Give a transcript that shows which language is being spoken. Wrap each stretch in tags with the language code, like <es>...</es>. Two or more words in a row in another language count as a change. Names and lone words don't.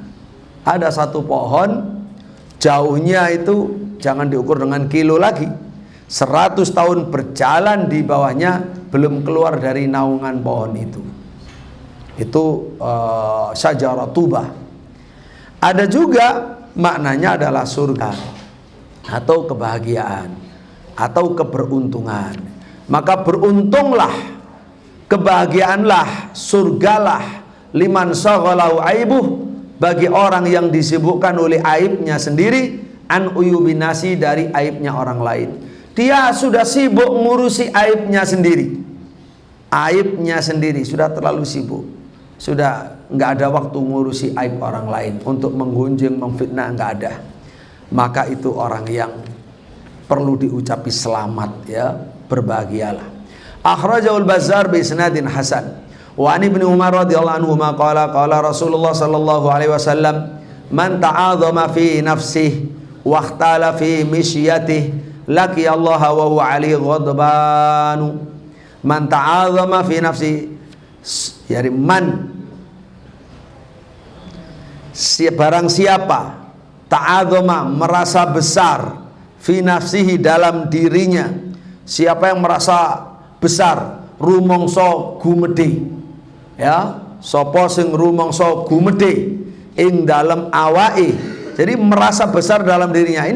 <id>Ada satu pohon, jauhnya itu jangan diukur dengan kilo lagi, 100 tahun berjalan di bawahnya belum keluar dari naungan pohon itu. Itu syajarah Tuba. Ada juga maknanya adalah surga atau kebahagiaan atau keberuntungan. Maka beruntunglah, kebahagiaanlah, surgalah</id> <ar>لمن شغله عيبه,</ar> <id>bagi orang yang disibukkan oleh aibnya sendiri,</id> <ar>عن عيوب الناس,</ar> <id>dari aibnya orang lain. Dia sudah sibuk ngurusi aibnya sendiri. Aibnya sendiri sudah terlalu sibuk. Sudah nggak ada waktu ngurusi aib orang lain, untuk menggunjing, memfitnah, nggak ada. Maka itu orang yang perlu diucapi selamat ya, berbahagialah.</id> <ar>أخرجه البزار بإسناد حسن وعن ابن عمر رضي الله عنه قال قال رسول الله صلى الله عليه وسلم من تعاظم في نفسه واختال في مشيته لقي الله وهو عليه غضبان. من تعاظم في نفسه يعني من,</ar> <id>barang siapa ta'adzama, merasa besar,</id> <ar>في نفسه,</ar> <id>dalam dirinya. Siapa yang merasa besar,</id> <jv>rumangsa gumedhe ya, sapa sing rumangsa gumedhe ing dalam awake,</jv> <id>jadi merasa besar dalam dirinya.</id>